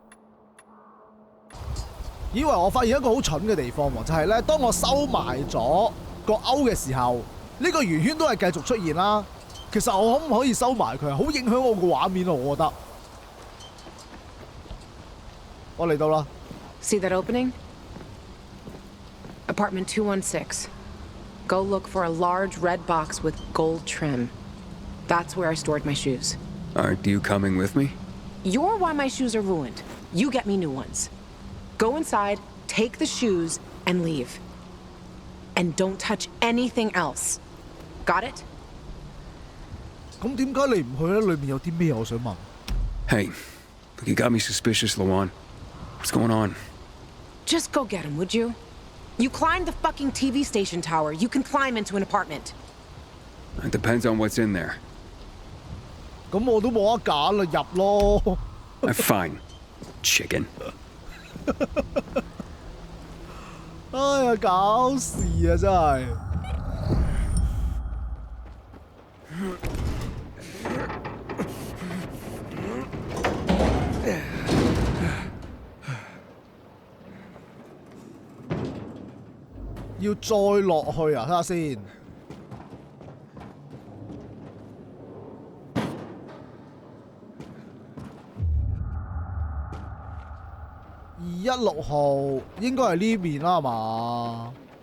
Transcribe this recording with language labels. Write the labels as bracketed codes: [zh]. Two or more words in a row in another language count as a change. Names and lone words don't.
[yue] 以為我發現一個好蠢嘅地方喎，就係咧，當我收埋咗個鈎嘅時候，呢個圓圈都係繼續出現啦。其實我可唔可以收埋佢？好影響我個畫面啊！我覺得。我嚟到啦。 [en] See that opening? Apartment 216. Go look for a large red box with gold trim. That's where I stored my shoes. Aren't you coming with me? You're why my shoes are ruined. You get me new ones. Go inside, take the shoes, and leave. And don't touch anything else. Got it? [yue] 咁點解你唔去咧？裏面有啲咩？我想問。 [en] Hey, you got me suspicious, Luan. What's going on? Just go get him, would you? You climbed the fucking TV station tower. You can climb into an apartment. It depends on what's in there. [yue] 咁我都冇得揀啦，入咯。 [en] Fine, chicken. [yue] 哎呀，搞事啊！真係。要再落去啊！睇下先。216號應該係呢邊啦，係嘛？